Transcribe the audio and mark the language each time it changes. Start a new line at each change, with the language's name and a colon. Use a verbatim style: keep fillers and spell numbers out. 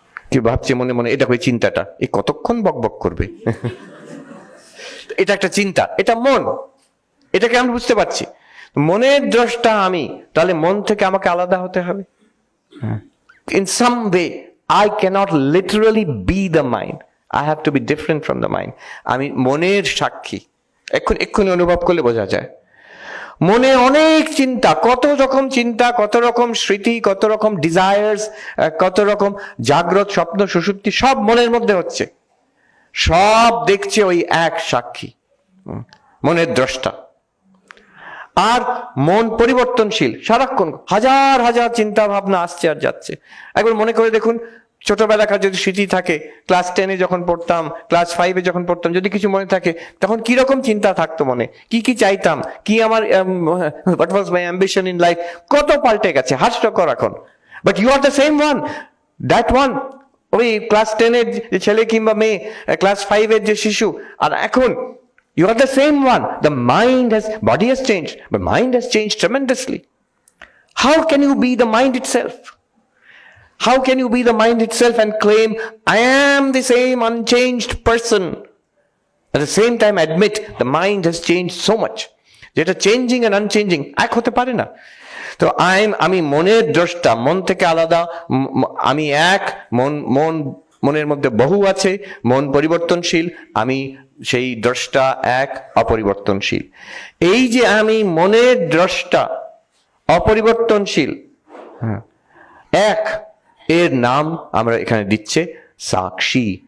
Bangla: কি ভাবছে মনে মনে, এটা ওই চিন্তাটা এ কতক্ষণ বকবক করবে, এটা একটা চিন্তা, এটা মন, এটাকে আমি বুঝতে পারছি। মনের দ্রষ্টা আমি, তাহলে মন থেকে আমাকে আলাদা হতে হবে।
English: In some way, I cannot literally be the mind. I have to be different from the mind. I mean,
Bangla: মনের সাক্ষী, এখন এক্ষুনি অনুভব করলে বোঝা যায়। মনে অনেক চিন্তা, কত রকম চিন্তা, কত রকম স্মৃতি, কত রকম ডিজায়ার্স, কত রকম জাগ্রত স্বপ্ন সুষুপ্তি সব মনের মধ্যে হচ্ছে, সব দেখছে ওই এক সাক্ষী, মনের দ্রষ্টা। আর মন পরিবর্তনশীল, সারাক্ষণ হাজার হাজার চিন্তা ভাবনা আসছে আর যাচ্ছে। একবার মনে করে দেখুন, ছোটবেলাকার যদি স্মৃতি থাকে, ক্লাস টেনে যখন পড়তাম, ক্লাস ফাইভে যখন পড়তাম, যদি কিছু মনে থাকে তখন কি রকম চিন্তা থাকতো মনে, কি কি চাইতাম, কি আমার
English: what was my ambition in life,
Bangla: কত পাল্টে গেছে, হাস্যকর এখন।
English: But you are the same one, that one.
Bangla: ওই ক্লাস টেনের যে ছেলে কিংবা মেয়ে, ক্লাস ফাইভের যে শিশু, আর এখন
English: you are the same one. The mind has, body has changed, but mind has changed tremendously. How can you be the mind itself? How can you be the mind itself and claim, I am the same unchanged person? At the same time, admit the mind has changed so much. That a changing and unchanging,
Bangla: এক হতে পারে না। তো I'm আমি মনের দ্রষ্টা, মন থেকে আলাদা, আমি এক, মন মন মনের মধ্যে বহু আছে, মন পরিবর্তনশীল, আমি সেই দ্রষ্টা এক, অপরিবর্তনশীল। এই যে আমি মনের দ্রষ্টা, অপরিবর্তনশীল, এক, এর নাম আমরা এখানে দিচ্ছে সাক্ষী।